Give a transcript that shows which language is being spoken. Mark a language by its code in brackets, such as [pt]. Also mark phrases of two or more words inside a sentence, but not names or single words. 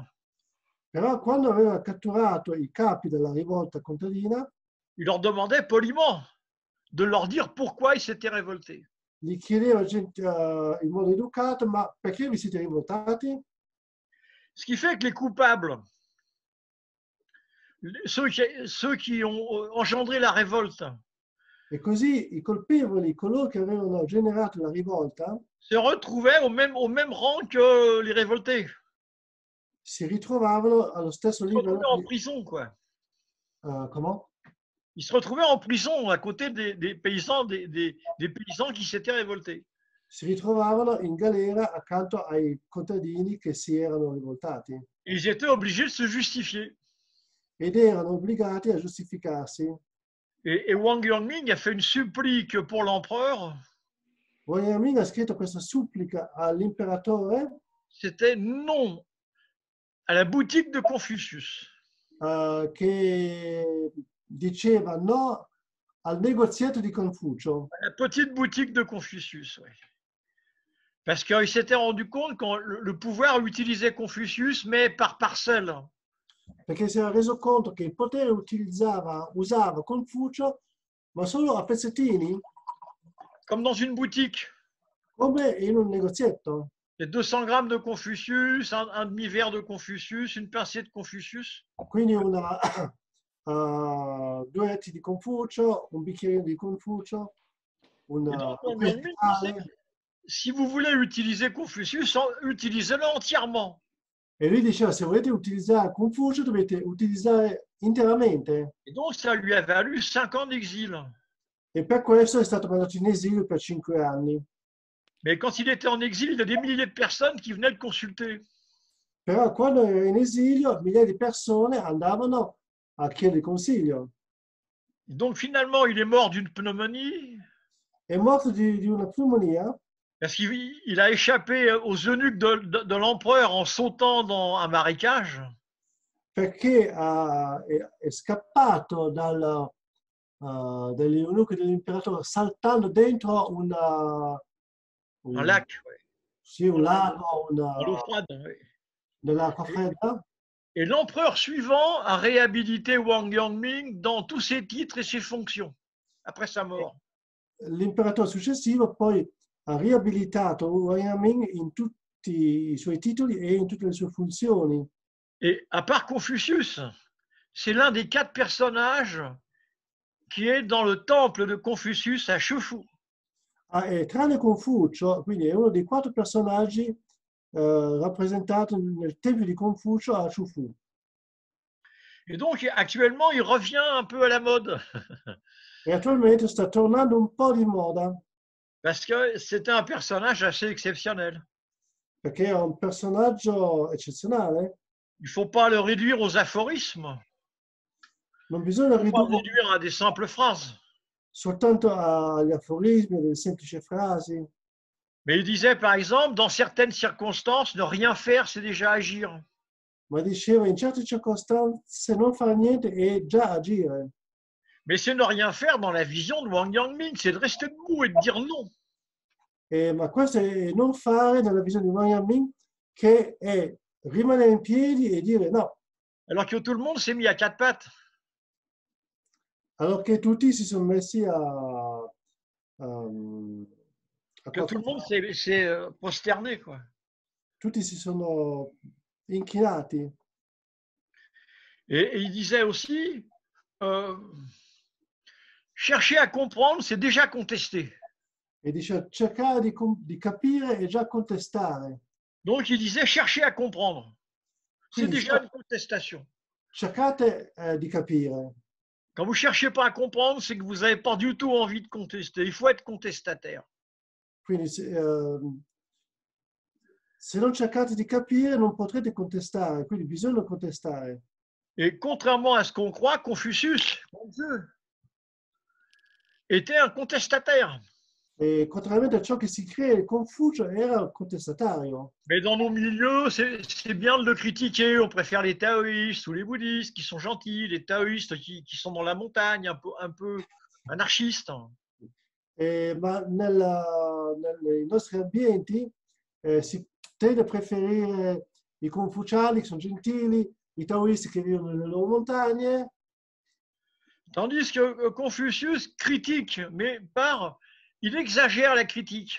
[it] Però quando aveva catturato i capi della rivolta contadina, [fr] il leur demandait poliment de leur dire pourquoi ils s'étaient révoltés. [it] gli chiedeva in modo educato, ma perché vi siete rivoltati? [fr] Ce qui fait que les coupables, ceux qui ont engendré la révolte, [it] E così i colpevoli, coloro che avevano generato la rivolta, [fr] se retrouvaient au même rang que les révoltés. [it] si ritrovavano allo stesso [fr] Ils se [it] livello [fr] retrouvaient en prison, quoi. comment? Ils se retrouvaient en prison à côté des paysans, des paysans qui s'étaient révoltés. [it] Si ritrovavano in galera accanto ai contadini che si erano rivoltati [fr] Et ils étaient obligés de se justifier. [it] ed erano obbligati a giustificarsi. [fr] Et Wang Yongming a fait une supplique pour l'empereur. [it] Wang Yaming ha scritto questa supplica all'imperatore [fr] C'était non à la boutique de Confucius. [it] che diceva no al negoziato di Confucio. [fr] La petite boutique de Confucius, oui. Parce qu'il s'était rendu compte que le pouvoir utilisait Confucius, mais par parcelle. [it] Perché si era reso conto che il potere usava Confucio, ma solo a pezzettini, [fr] Comme dans une boutique. [it] come in un negozietto. [fr] Il y a 200 grammes de Confucius, un demi-verre de Confucius, une pincée de Confucius. [it] Quindi due etti di Confucio, un bicchierino di Confucio, [fr] si vous voulez utiliser Confucius, utilisez-le entièrement. [it] E lui diceva, se volete utilizzare Confucio dovete utilizzare interamente. [fr] Et donc, ça lui a valu 5 ans d'exil. [it] E per questo è stato mandato in esilio per 5 anni. [fr] Mais quand il était en exil, il y a des milliers de personnes qui venaient le consulter. [it] Però quando era in esilio, migliaia di persone andavano a chiedere consiglio. [fr] Donc finalement, il est mort d'une pneumonie. [it] È morto di una pneumonia. [fr] Parce qu'il a échappé aux eunuques de l'empereur en sautant dans un marécage. [it] Perché è scappato dagli eunuchi dell'imperatore saltando dentro un [fr] lac. Ouais. [it] Sì, un lago, [fr] l'eau froide. Ouais. [it] Dell'acqua fredda. [fr] Et l'empereur suivant a réhabilité Wang Yongming dans tous ses titres et ses fonctions après sa mort. [it] L'imperatore successivo poi ha riabilitato Wang Yaming in tutti i suoi titoli e in tutte le sue funzioni. [fr] Et à part Confucius, c'est l'un des 4 personnages qui est dans le temple de Confucius à Shufu. [it] E tranne Confucio, quindi è uno dei 4 personaggi rappresentati nel tempio di Confucio a Shufu. [fr] Et donc actuellement, il revient un peu à la mode. [it] E attualmente sta tornando un po' di moda. [fr] Parce que c'était un personnage assez exceptionnel. [it] Perché è un personaggio eccezionale. [fr] Il ne faut pas le réduire aux aphorismes. [it] Non bisogna [fr] réduire à des simples phrases. [it] Soltanto agli aforismi, alle semplici frasi. [fr] Mais il disait par exemple, dans certaines circonstances, ne rien faire, c'est déjà agir. [it] Ma diceva, in certe circostanze non fare niente è già agire. [fr] Mais c'est ne rien faire dans la vision de Wang Yongming, c'est de rester debout et de dire non. [it] Ma questo è non fare nella visione di Wang Yaming, che è rimanere in piedi e dire no. [fr] Alors que tout le monde s'est mis à 4 pattes. [it] Alors che tutti si sono messi a [fr] Que tout le monde s'est prosterné, quoi. [it] tutti si sono inchinati [fr] Et il disait aussi, euh, chercher à comprendre, c'est déjà contester. [it] e dice cercare di capire e già contestare. [fr] Donc il disait, chercher à comprendre, c'est [it] Quindi [fr] déjà une contestation. [it] cercate di capire. [fr] Quand vous ne cherchez pas à comprendre, c'est que vous n'avez pas du tout envie de contester. Il faut être contestataire. [it] Quindi se non cercate di capire non potrete contestare, quindi bisogna contestare. [fr] Et contrairement à ce qu'on croit, Confucius, mon Dieu, était un contestataire. [it] E contrariamente a ciò che si cree, Confucio era un contestatario. [fr] Mais dans nos milieux, c'est bien de le critiquer. On préfère les taoïstes ou les bouddhistes qui sont gentils, les taoïstes qui sont dans la montagne, un peu anarchistes. [it] Ma nei nostri ambienti si tende a preferire i confuciani che sono gentili, i taoisti che vivono nelle loro montagne, [fr] Tandis que Confucius critique, mais il exagère la critique.